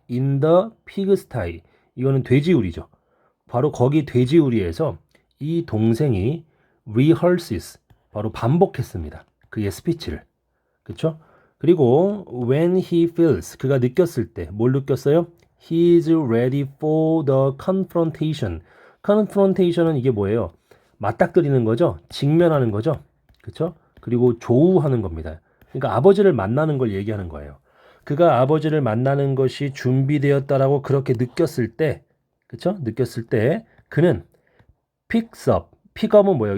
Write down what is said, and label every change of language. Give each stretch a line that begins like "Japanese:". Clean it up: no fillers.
English: In the pigsty.
Korean: 이거는 돼지우리죠. 바로 거기 돼지우리에서 이 동생이 rehearses, 바로 반복했습니다. 그의 스피치를. 그쵸? 그리고
English: when he feels,
Korean: 그가 느꼈을 때, 뭘 느꼈어요?
English: He is ready for the confrontation.
Korean: confrontation은 이게 뭐예요? 맞닥뜨리는 거죠. 직면하는 거죠. 그렇죠? 그리고 조우하는 겁니다. 그러니까 아버지를 만나는 걸 얘기하는 거예요. 그가 아버지를 만나는 것이 준비되었다라고 그렇게 느꼈을 때, 그렇죠? 느꼈을 때 그는
English: picks up.
Korean: 픽업은 뭐예요?